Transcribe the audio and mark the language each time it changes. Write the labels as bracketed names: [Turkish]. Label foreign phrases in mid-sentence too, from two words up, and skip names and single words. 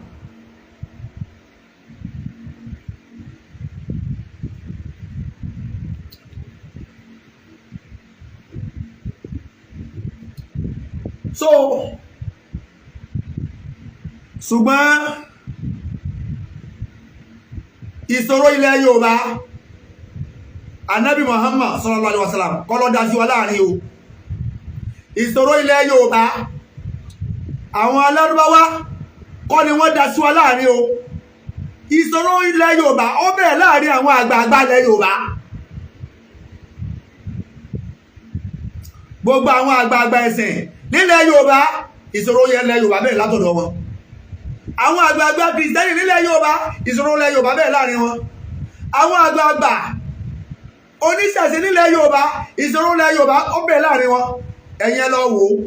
[Yoruba] so ṣùgbọ́n ìṣòro ilẹ̀ Yorùbá Ànábì Muhammad [Arabic] صلى الله عليه [Yoruba] wasallam kọ́lọ́dá sí wa láàrin o ìṣòro ilẹ̀ Yorùbá àwọn alárúbáwá kọ́ ni wọ́n dá sí wa láàrin o ìṣòro ilẹ̀ Yorùbá ó bẹ̀rẹ̀ láàrin àwọn àgbààgbà ilẹ̀ Yorùbá gbogbo àwọn àgbààgbà ẹ̀sìn nílẹ̀ Yorùbá ìṣòro ilẹ̀ Yorùbá bẹ̀rẹ̀ látọ̀dọ̀ wọn àwọn àgbààgbà Kìrìsìtẹ́nì nílẹ̀ Yorùbá ìṣòro ilẹ̀ Yorùbá bẹ̀rẹ̀ láàrin wọn àwọn àgbààgbà oníṣẹ̀ṣe nílẹ̀ Yorùbá ìṣòro ilẹ̀ Yorùbá ó bẹ̀rẹ̀ láàrin wọn ẹ̀yin lọ wò